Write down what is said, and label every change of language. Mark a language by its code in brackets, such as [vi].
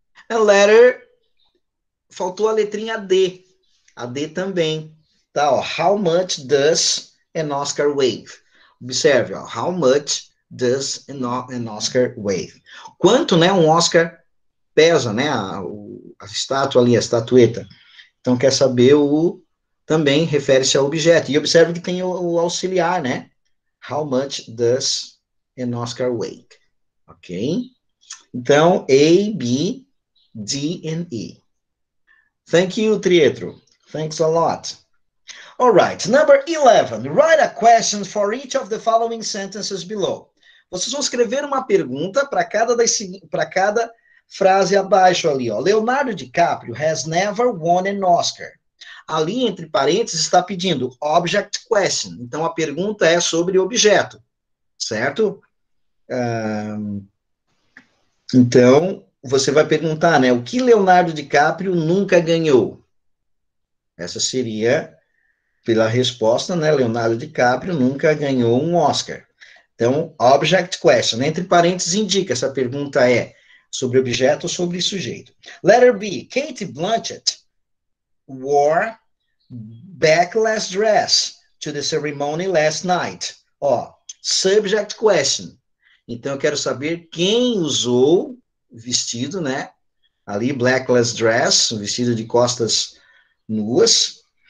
[en] A letter, [pt] faltou a letrinha D. A D também. Tá, ó. [en] How much does an Oscar weigh? [pt] Observe, ó. [en] How much does an Oscar weigh? [pt] Quanto, né, um Oscar pesa, né, a estátua ali, a estatueta. Então, quer saber o também refere-se ao objeto. E observe que tem o auxiliar, né? [en] How much does an Oscar weigh? [pt] Ok? Então, A, B, D and E. [en] Thank you, Trietro. Thanks a lot. All right, number 11. Write a question for each of the following sentences below. [pt] Vocês vão escrever uma pergunta para cada frase abaixo ali, ó. [en] Leonardo DiCaprio has never won an Oscar. [pt] Ali, entre parênteses, está pedindo object question. Então, a pergunta é sobre objeto, certo? Então, você vai perguntar, né? O que Leonardo DiCaprio nunca ganhou? Essa seria, pela resposta, né? Leonardo DiCaprio nunca ganhou um Oscar. Então, object question. Entre parênteses, indica se a pergunta é sobre objeto ou sobre sujeito. [en] Letter B. Kate Blanchett wore backless dress to the ceremony last night. Ó, subject question. [pt] Então, eu quero saber quem usou vestido, né? Ali, [en] blackless dress, [pt] um vestido de costas nuas.